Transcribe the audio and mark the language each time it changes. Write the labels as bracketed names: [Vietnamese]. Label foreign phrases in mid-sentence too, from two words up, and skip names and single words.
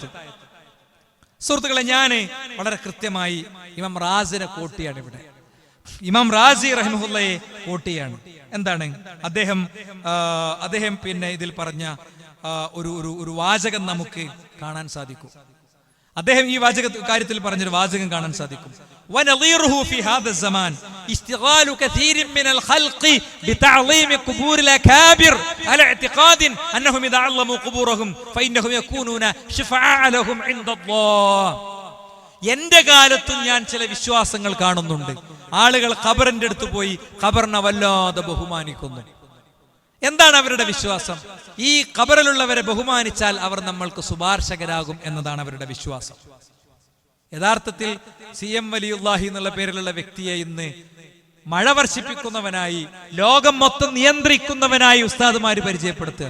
[Malayalam] സുഹൃത്തുക്കളെ, ഞാന് വളരെ കൃത്യമായി ഇമാം റാസിനെ കോട്ടിയാണ് ഇവിടെ. ഇമാം റാസി റഹിമഹുല്ലയെ കോട്ടിയാണ്. എന്താണ് അദ്ദേഹം പിന്നെ ഇതിൽ പറഞ്ഞ ഒരു വാചകം നമുക്ക് കാണാൻ സാധിക്കും. അദ്ദേഹം ഈ കാര്യത്തിൽ പറഞ്ഞൊരു വാചകം കാണാൻ സാധിക്കും. [Arabic] ونظيره في هذا الزمان اشتغال كثير من الخلق بتعظيم قبور الأكابر على اعتقاد أنهم إذا علموا قبورهم فإنهم يكونون شفعاء لهم عند الله. [Malayalam] എന്റെ കാലത്തും ഞാൻ ചില വിശ്വാസങ്ങൾ കാണുന്നുണ്ട്. ആളുകൾ ഖബറിന്റെ അടുത്ത് പോയി ഖബറിനെ വല്ലാതെ ബഹുമാനിക്കുന്നു. എന്താണ് അവരുടെ വിശ്വാസം? ഈ ഖബറിലുള്ളവരെ ബഹുമാനിച്ചാൽ അവർ നമ്മൾക്ക് ശുപാർശകരാകും എന്നതാണ് അവരുടെ വിശ്വാസം. യഥാർത്ഥത്തിൽ CM വലിയുല്ലാഹി എന്നുള്ള പേരിലുള്ള വ്യക്തിയെ ഇന്ന് മഴ വർഷിപ്പിക്കുന്നവനായി, ലോകം മൊത്തം നിയന്ത്രിക്കുന്നവനായി ഉസ്താദുമാര് പരിചയപ്പെടുത്തുക.